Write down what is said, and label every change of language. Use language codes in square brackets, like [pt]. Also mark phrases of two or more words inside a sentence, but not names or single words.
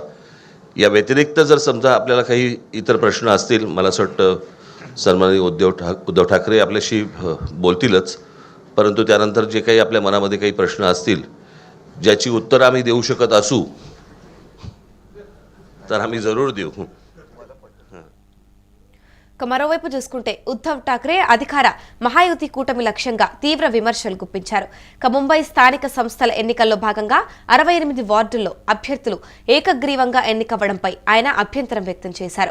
[mr] या व्यतिरिक्त जर समजा आपल्याला काही इतर प्रश्न असतील, मला असं वाटतं सन्माननीय उद्धव ठाकरे आपल्याशी बोलतीलच, परंतु त्यानंतर जे काही आपल्या मनामध्ये काही प्रश्न असतील ज्याची उत्तरं आम्ही देऊ शकत असू तर आम्ही जरूर देऊ. [te] మరోవైపు చూసుకుంటే ఉద్ధవ్ ఠాక్రే అధికార మహాయుతి కూటమి లక్ష్యంగా తీవ్ర విమర్శలు గుప్పించారు. ముంబై స్థానిక సంస్థల ఎన్నికల్లో భాగంగా 68 వార్డుల్లో అభ్యర్థులు ఏకగ్రీవంగా ఎన్నికవ్వడంపై ఆయన అభ్యంతరం వ్యక్తం చేశారు.